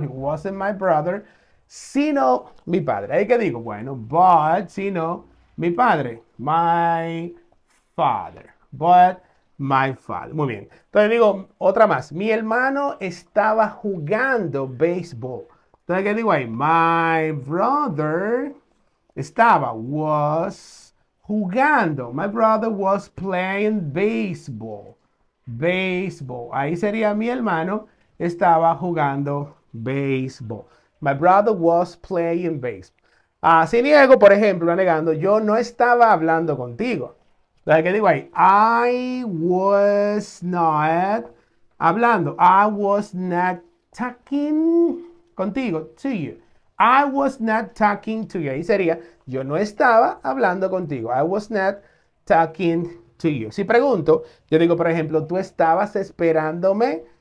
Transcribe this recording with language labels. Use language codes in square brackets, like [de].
[en] He wasn't my brother, [es] sino mi padre. Ahí que digo, bueno, but, sino mi padre. [en] My father. But my father. [es] Muy bien. Entonces digo otra más. Mi hermano estaba jugando béisbol. Entonces, ¿qué digo ahí? [en] My brother was [es] jugando. [en] My brother was playing baseball. Baseball. [es] Ahí sería mi hermano estaba jugando béisbol. [en] My brother was playing baseball. [es] Si niego, por ejemplo, negando, yo no estaba hablando contigo. Entonces, ¿qué digo ahí? [en] I was not [es] hablando. [en] I was not talking [es] contigo, [en] to you. I was not talking to you. [es] Ahí sería, yo no estaba hablando contigo. [en] I was not talking to you. [es] Si pregunto, yo digo, por ejemplo, tú estabas esperándome.